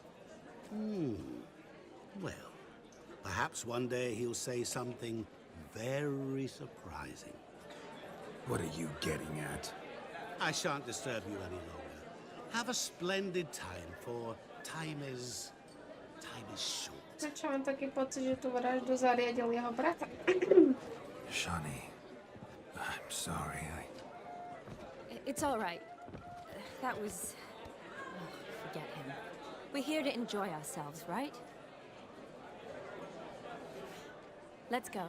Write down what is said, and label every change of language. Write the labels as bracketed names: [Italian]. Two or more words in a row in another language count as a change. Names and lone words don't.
[English] Well, perhaps one day he'll say something very surprising. What are you getting at? I shan't disturb you any longer. Have a splendid time, for time is short. [Slovak] Prečo mám taký pocit, že tú vraždu zariadil jeho brat? [English] Shani, I'm sorry, It's all right. That was... Oh, forget him. We're here to enjoy ourselves, right? Let's go.